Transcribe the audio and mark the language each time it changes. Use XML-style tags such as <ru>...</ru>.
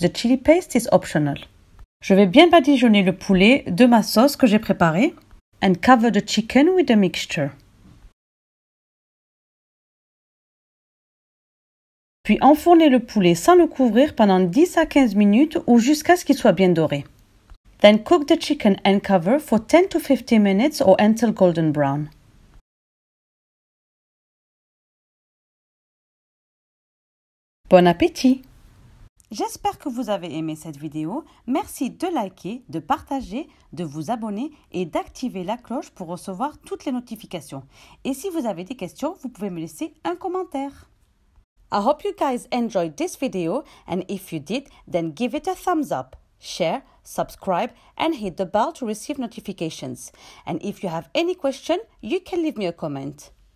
<en>The chili paste is optional.</en> <fr>Je vais bien badigeonner le poulet de ma sauce que j'ai préparée.</fr> <en>And cover the chicken with the mixture.</en> <fr>Puis enfournez le poulet sans le couvrir pendant 10 à 15 minutes ou jusqu'à ce qu'il soit bien doré.</fr> <en>Then cook the chicken and cover for 10 to 15 minutes or until golden brown.</en> <fr>Bon appétit! J'espère que vous avez aimé cette vidéo. Merci de liker, de partager, de vous abonner et d'activer la cloche pour recevoir toutes les notifications. Et si vous avez des questions, vous pouvez me laisser un commentaire.</fr> <en>I hope you guys enjoyed this video, and if you did, then give it a thumbs up, share, subscribe and hit the bell to receive notifications. And if you have any question, you can leave me a comment.</en>